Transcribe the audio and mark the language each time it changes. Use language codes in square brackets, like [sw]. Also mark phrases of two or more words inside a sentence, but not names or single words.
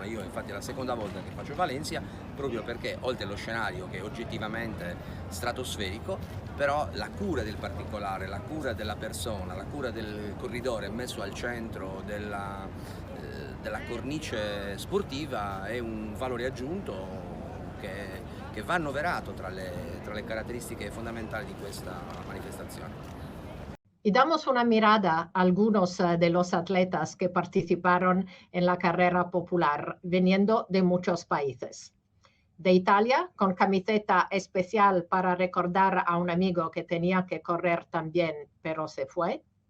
[it] Io infatti è la seconda volta che faccio Valencia, proprio perché oltre allo scenario che è oggettivamente stratosferico, però la cura del particolare, la cura della persona, la cura del corridore messo al centro della cornice sportiva è un valore aggiunto che va annoverato tra le caratteristiche fondamentali di questa manifestazione. [es] Y damos una mirada a algunos de los atletas que participaron en la carrera popular, viniendo de muchos países. De Italia, con camiseta especial para recordar a un amigo que tenía que correr también, pero se fue.